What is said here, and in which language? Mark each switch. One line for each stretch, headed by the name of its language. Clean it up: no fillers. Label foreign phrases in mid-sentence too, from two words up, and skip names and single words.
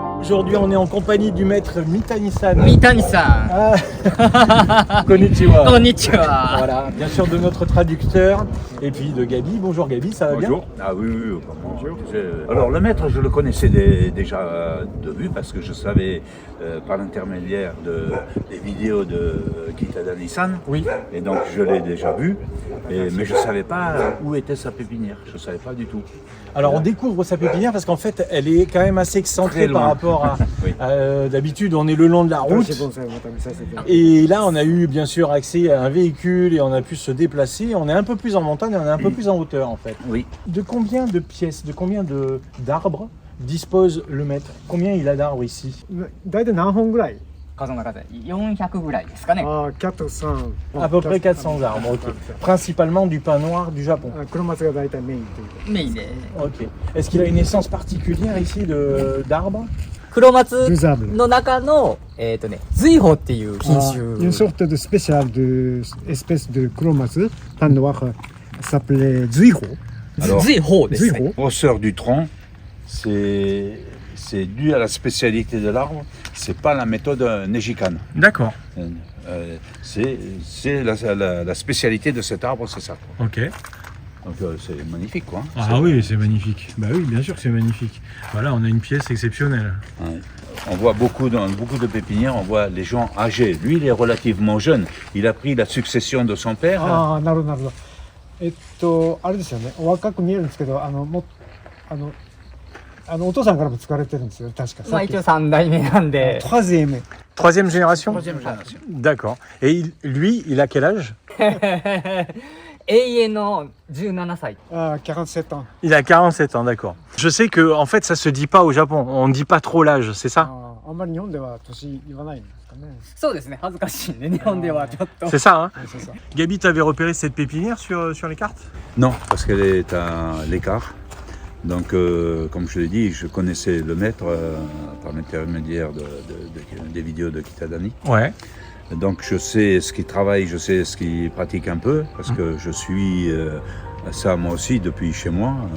French: Aujourd'hui, on est en compagnie du maître Mitani-san. Mitani-san. Ah. Konnichiwa. Konnichiwa. Voilà, bien sûr de notre traducteur et puis de Gabi. Bonjour Gabi, ça va bien? Bonjour. Ah oui, bonjour. Alors le maître, je le connaissais déjà de vue parce que je savais par l'intermédiaire des vidéos de Kitadani-san. Oui. Et donc je l'ai déjà vu, mais je ne savais pas où était sa pépinière. Je ne savais pas du tout. Alors on découvre sa pépinière parce qu'en fait elle est quand même assez excentrée par rapport à, Oui. d'habitude on est le long de la route et là on a eu bien sûr accès à un véhicule et on a pu se déplacer, on est un peu plus en montagne et on est un peu plus en hauteur en fait. Oui. De combien de pièces, de combien d'arbres dispose le maître? Combien il a d'arbres ici?
Japanese: 大体何本ぐらい？数の数400ぐらいですかね。ああ、キャットさん。
French: À peu près 400 arbres, ok. Principalement du pin noir du Japon.
Japanese: 黒松が大体メインというか。メインで。
French: Ok. Est-ce qu'il a une essence particulière ici d'arbres?
Japanese: 黒松
French: Faisable.
Japanese: の中の瑞穂っていう品
French: Une
Japanese: 種。
French: sorte de spécial de espèce de chromateux, pan noir, s'appelait Zuiho. Alors,
Japanese: 瑞穂ですね。
French: Zuiho. la grosseur du tronc, c'est dû à la spécialité de l'arbre. C'est pas la méthode Nejikan. D'accord. C'est la spécialité de cet arbre, c'est ça. Quoi. Ok. Donc c'est magnifique, quoi. Ah oui, c'est magnifique. Bah oui, bien sûr que c'est magnifique. Voilà, on a une pièce exceptionnelle. Ouais. On voit dans beaucoup de pépinières, on voit les gens âgés. Lui, il est relativement jeune. Il a pris la succession de son père.
Japanese: ああ、なるほどなるほど。あれですよね。お若く見えるんですけど、お父さんからも使われてるんですよ。確か。まあ一応3代目なんで。
French: troisième. Troisième génération? Troisième génération. D'accord. Et lui, il a quel âge?
Japanese: 永遠の17歳。
French: Ah, 47 ans. Il a 47 ans, d'accord. Je sais que en fait, ça se dit pas au Japon. On ne dit pas trop l'âge, c'est ça?
Japanese: あんまり日本では年言わないんですかね。そうですね。恥ずかしいんで日本ではちょっと。
French: C'est ça, hein?
Japanese: そうそう。
French: Gabi, t'avais repéré cette pépinière sur les cartes? Non, parce qu'elle est à l'écart. Donc, comme je l'ai dit, je connaissais le maître par l'intermédiaire des vidéos de Kitadani. Ouais. Donc, je sais ce qu'il travaille, je sais ce qu'il pratique un peu, parce que je suis ça moi aussi depuis chez moi.